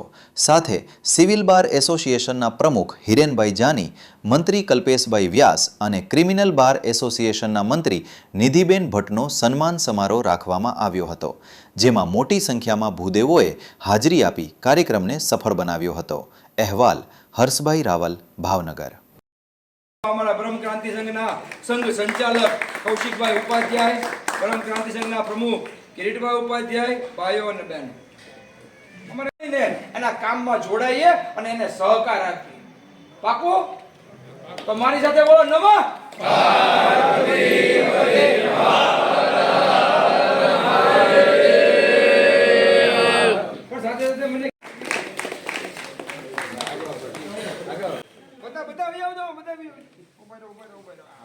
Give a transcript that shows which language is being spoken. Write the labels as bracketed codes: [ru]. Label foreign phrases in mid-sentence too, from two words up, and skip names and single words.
[gu] સાથે સિવિલ બાર એસોસિએશનના પ્રમુખ હિરેનભાઈ જાની, મંત્રી કલ્પેશભાઈ વ્યાસ અને ક્રિમિનલ બાર એસોસિએશનના મંત્રી નિધિબેન ભટ્ટનો સન્માન સમારોહ રાખવામાં આવ્યો હતો, જેમાં મોટી સંખ્યામાં ભૂદેવોએ હાજરી આપી કાર્યક્રમને સફળ બનાવ્યો હતો। અહેવાલ હર્ષભાઈ રાવલ, ભાવનગર। અમારા બ્રહ્મ ક્રાંતિ સંઘના સંઘ સંચાલક કૌશિકભાઈ ઉપાધ્યાય, બ્રહ્મ ક્રાંતિ સંઘના પ્રમુખ કિરીટભાઈ ઉપાધ્યાય, भाईओ અને બહેનો, અમારે ને એના કામમાં જોડાઈએ અને એને સહકાર આપીએ। પાકો? તો મારી સાથે બોલો, નમઃ પાર્વતી પતે પણ સાથે સાથે મને બતાવી આવજો, બતાવી ઉભા રહો, ઉભા રહો, ઉભા રહો।